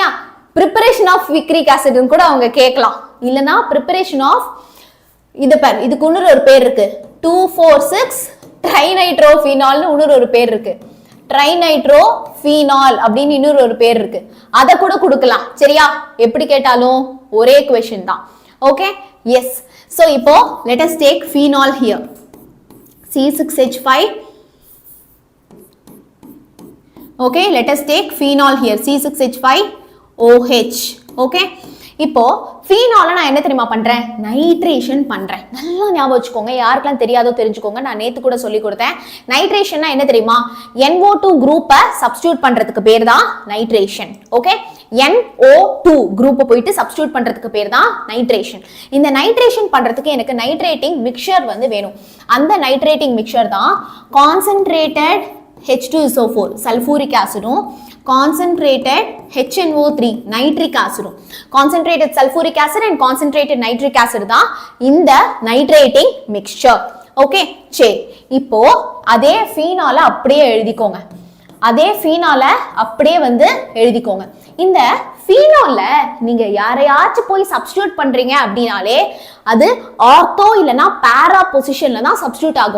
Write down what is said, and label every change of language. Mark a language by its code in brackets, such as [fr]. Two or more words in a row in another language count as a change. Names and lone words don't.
[en] preparation of picric acidனு [ta] கூட அவங்க கேட்கலாம். இல்லனா [en] preparation of [ta] இது பாரு, இதுக்கு இன்னொரு ஒரு பேர் இருக்கு, 2,4,6 ட்ரைநைட்ரோஃபீனால்னு இன்னொரு ஒரு பேர் இருக்கு. ட்ரைநைட்ரோஃபீனால் அப்படின்னு இன்னொரு ஒரு பேர் இருக்கு. அத கூட கொடுக்கலாம். சரியா? எப்படி கேட்டாலும் ஒரே क्वेश्चन தான். ஓகே? எஸ். [en] சோ இப்போ let us take phenol here. C6H5. Okay, let us take phenol here. C6H5OH. Okay? [ta] இப்போ ஃபீனால நான் என்ன தெரியுமா பண்றேன்? நைட்ரேஷன் பண்றேன். நல்லா ஞாபகம் வச்சுக்கோங்க. யாருக்கெல்லாம் தெரியாதோ தெரிஞ்சுக்கோங்க. நான் நேத்து கூட சொல்லி கொடுத்தேன். நைட்ரேஷன்னா என்ன தெரியுமா? NO2 [en] groupஐ substitute [ta] பண்றதுக்கு பேர் தான் நைட்ரேஷன். ஓகே? NO2 குரூப்பை போயிட்டு சப்ஸ்டிட்யூட் பண்றதுக்கு பேர் தான் நைட்ரேஷன். இந்த நைட்ரேஷன் பண்றதுக்கு எனக்கு [en] nitrating mixer [ta] வந்து வேணும். அந்த [en] nitrating mixer [ta] தான் [en] concentrated H2SO4 sulfuric acidஉம், concentrated HNO3 nitric acid. Concentrated sulfuric acid and concentrated nitric acid [ta] தான் இந்த [en] nitrating mixture. ஓகே? [ta] சரி, இப்போ அதே ஃபீனால அப்படியே எழுதிக்கோங்க. அதே ஃபீனால அப்படியே வந்து எழுதிக்கோங்க. இந்த ஃபீனால நீங்க யாரையாச்சும் போய் சப்ஸ்டிட்யூட் பண்றீங்க அப்படினாலே அது ஆர்த்தோ இல்லனா [en] para positionல [ta] தான் சப்ஸ்டிட்யூட் ஆகும்.